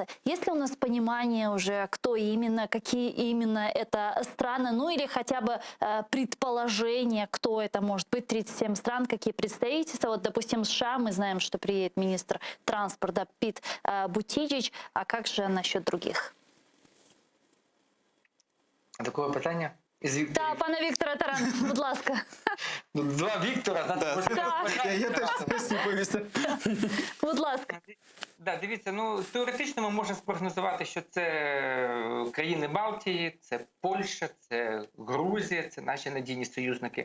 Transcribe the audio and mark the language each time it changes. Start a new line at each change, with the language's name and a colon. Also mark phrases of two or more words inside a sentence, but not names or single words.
Russian: Есть ли у нас понимание уже, кто именно, какие именно это страны, ну или хотя бы предположение, кто это может быть, 37 стран, какие представительства. Вот, допустим, США, мы знаем, что приедет министр транспорта Пит Бутиджич, а как же насчет других?
Ukrainian: Такого питання? Да, пана Віктора Тарана, будь ласка. Ну, 2 Віктора, Я теж сподіваюся. Будь ласка. Да, дивіться, ну теоретично ми можемо спрогнозувати, що це країни Балтії, це Польща, це Грузія, це наші надійні союзники.